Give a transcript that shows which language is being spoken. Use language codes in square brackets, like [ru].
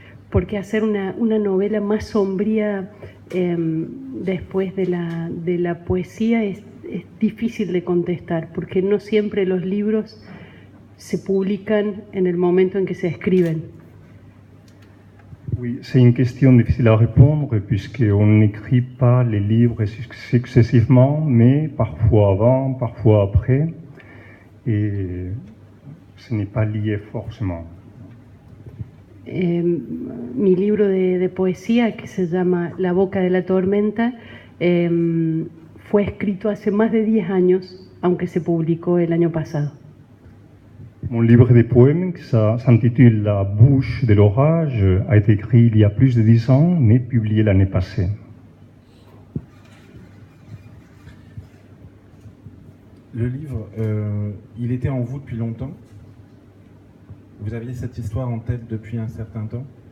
[es] ¿Por qué hacer una novela más sombría después de la poesía? Es difícil de contestar, porque no siempre los libros se publican en el momento en que se escriben. [fr] Oui, c'est une question difficile à répondre, puisqu'on n'écrit pas les livres successivement, mais parfois avant, parfois après, et ce n'est pas lié forcément. [es] Mi libro de poesía, que se llama La boca de la tormenta, fue escrito hace más de 10 años, aunque se publicó el año pasado. [fr] Mon livre de poèmes, qui s'intitule La bouche de l'orage, a été écrit il y a plus de 10 ans, mais publié l'année passée. Le livre, il était en vous depuis longtemps? Vous aviez cette histoire en tête depuis un certain temps?